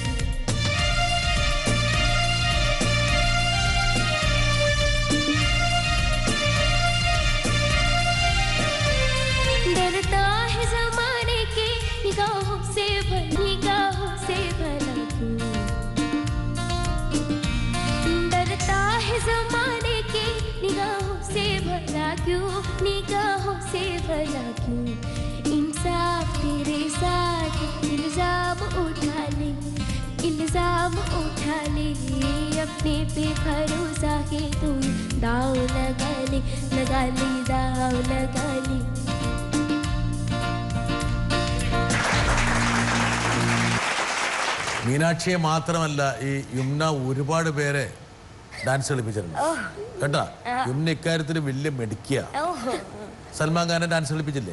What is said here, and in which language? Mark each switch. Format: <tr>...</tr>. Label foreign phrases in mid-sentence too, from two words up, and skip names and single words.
<hi>डरता है ज़माने के निगाहों से भला क्यों, डरता है ज़माने के निगाहों से भला क्यों, निगाहों से भला क्यों. इंसाफ तेरे साथ इल्ज़ाम उठा ले, अपने पे भरोसा है तू, दाव लगा ले दाव लगा ले.</hi> <ml>മീനാക്ഷിയെ മാത്രമല്ല, ഈ യമുന ഒരുപാട് പേരെ ഡാൻസ് കളിപ്പിച്ചിട്ടുണ്ട് കേട്ടാ. യമുന ഇക്കാര്യത്തിൽ വലിയ മെഡിക്കുക. സൽമാൻ ഖാനെ ഡാൻസ് കളിപ്പിച്ചില്ലേ?</ml>